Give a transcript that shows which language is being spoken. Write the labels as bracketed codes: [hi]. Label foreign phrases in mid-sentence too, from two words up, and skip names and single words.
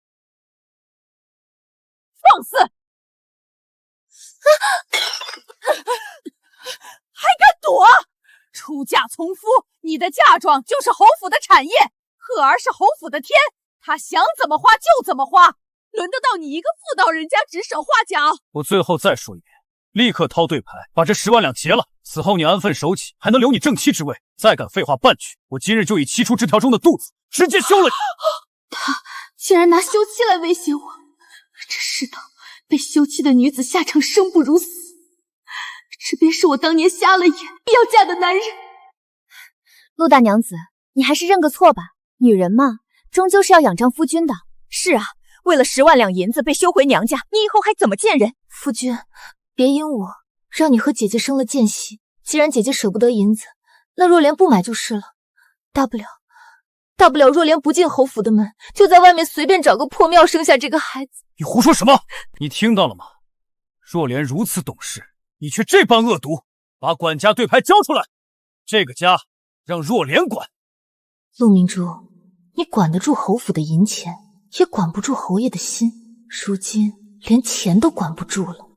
[zh] 放肆！还敢躲？出嫁从夫，你的嫁妝就是侯府的產業，赫兒是侯府的天，他想怎麼花就怎麼花，輪得到你一個婦道人家指手畫腳？我最後再說一遍，立刻掏對牌，把這10萬兩結了。死後你安分守己，還能留你正妻之位。再敢廢話半句，我今日就以7出這條中的肚子直接休了你。他竟然拿休妻來威脅我，這世道被休妻的女子下場生不如死，这便是我當年瞎了眼必要嫁的男人。陸大娘子，你還是認個錯吧，女人嘛，終究是要仰仗夫君的。是啊，為了10萬兩銀子被休回娘家，你以後還怎麼見人？夫君，別因我讓你和姐姐生了間隙。既然姐姐捨不得銀子，那若蓮不買就是了。大不了若蓮不進侯府的門，就在外面隨便找個破廟生下這個孩子。你胡說什麼？你聽到了嗎？若蓮如此懂事，你卻這般惡毒，把管家對牌交出來，這個家讓若蓮管。陸明珠，你管得住侯府的銀錢，也管不住侯爺的心，如今連錢都管不住了。